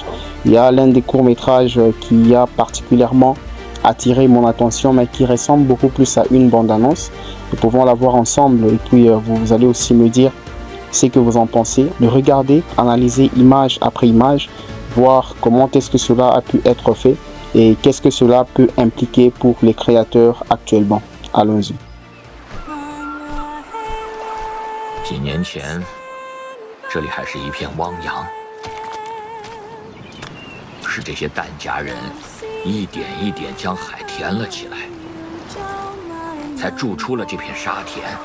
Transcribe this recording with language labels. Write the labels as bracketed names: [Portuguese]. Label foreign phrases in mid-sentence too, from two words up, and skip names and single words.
[French] Il y a l'un des courts-métrages qui a particulièrement attiré mon attention, mais qui ressemble beaucoup plus à une bande-annonce. Nous pouvons la voir ensemble et puis vous allez aussi me dire ce que vous en pensez. Le regarder, analyser image après image, voir comment est-ce que cela a pu être fait et qu'est-ce que cela peut impliquer pour les créateurs actuellement. Allons-y. [Chinese] 几年前，这里还是一片汪洋，是这些疍家人一点一点将海填了起来，才筑出了这片沙田。